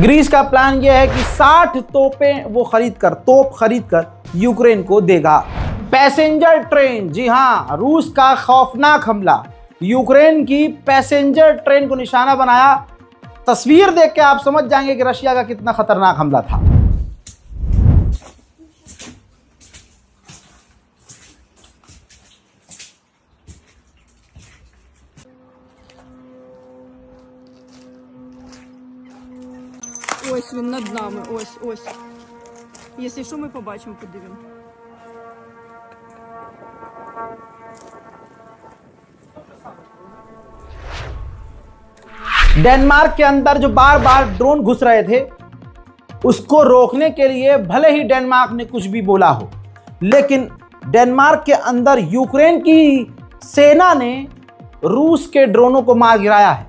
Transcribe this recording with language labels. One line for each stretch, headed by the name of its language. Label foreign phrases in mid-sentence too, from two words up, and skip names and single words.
Hindi: ग्रीस का प्लान यह है कि 60 तोपें वो तोप खरीद कर यूक्रेन को देगा।
English: passenger train,
Hindi: जी हाँ, रूस का खौफनाक हमला। यूक्रेन की
English: passenger train
Hindi: को निशाना बनाया। तस्वीर देख के आप समझ जाएंगे कि रशिया का कितना खतरनाक हमला था।
Ukrainian: Ось він над нами, ось. Якщо що, ми побачимо, подивимо.
Hindi: डेनमार्क के अंदर जो बार बार ड्रोन घुस रहे थे, उसको रोकने के लिए भले ही डेनमार्क ने कुछ भी बोला हो, लेकिन डेनमार्क के अंदर यूक्रेन की सेना ने रूस के ड्रोनों को मार गिराया है।